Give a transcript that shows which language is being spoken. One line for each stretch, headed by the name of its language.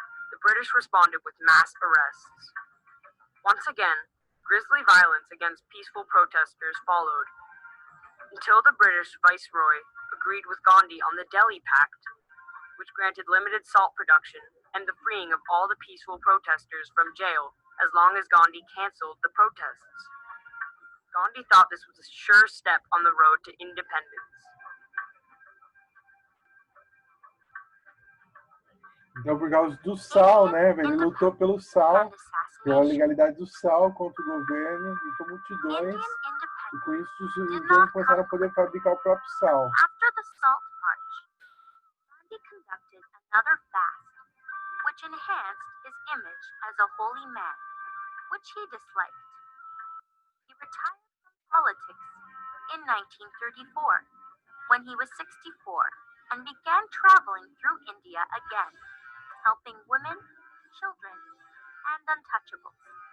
English: The British responded with mass arrests. Once again, grisly violence against peaceful protesters followed, until the British Viceroy agreed with Gandhi on the Delhi Pact, which granted limited salt production and the freeing of all the peaceful protesters from jail as long as Gandhi cancelled the protests. Gandhi thought this was a sure step on the road to independence.
Portuguese: Então, por causa do sal, né, velho? Ele lutou pelo sal, pela legalidade do sal contra o governo, juntou multidões, e com isso os indianos começaram a poder fabricar o próprio sal.
English: After the salt march, Gandhi conducted another fast, which enhanced his image as a holy man, which he disliked. He retired from politics in 1934, when he was 64, and began traveling through India again, helping women, children, and untouchables.